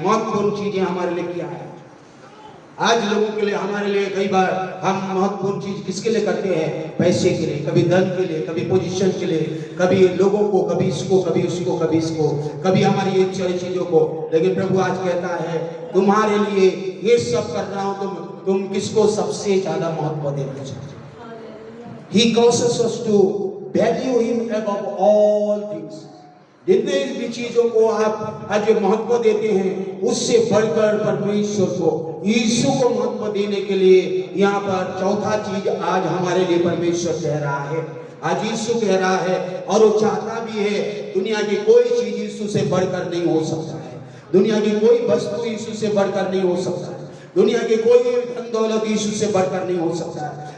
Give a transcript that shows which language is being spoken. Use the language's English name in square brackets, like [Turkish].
[Hindi] महत्वपूर्ण चीजें हमारे लिए क्या है। आज लोगों के लिए, हमारे लिए कई बार हम महत्वपूर्ण चीज किसके लिए करते हैं, पैसे के लिए, कभी धन के लिए, कभी पोजीशन के लिए, कभी लोगों को, कभी इसको, कभी उसको, कभी इसको, कभी हमारी ये सारी चीजों को। लेकिन प्रभु आज कहता है तुम्हारे लिए ये सब कर रहा हूं, तुम किसको सबसे ज्यादा महत्व देना चाहते हो। [English] He causes us to value him above all things। [Hindi] जितने भी चीजों को आप आज महत्व देते हैं उससे बढ़कर परमेश्वर को, यीशु को महत्व देने के लिए यहाँ पर चौथा चीज आज हमारे लिए परमेश्वर कह रहा है, आज यीशु कह रहा है। और वो चाहता भी है, दुनिया की कोई चीज यीशु से बढ़कर नहीं हो सकता है, दुनिया की कोई वस्तु यीशु से बढ़कर नहीं हो सकता है, दुनिया के कोई धन दौलत यीशु से बढ़कर नहीं हो सकता है।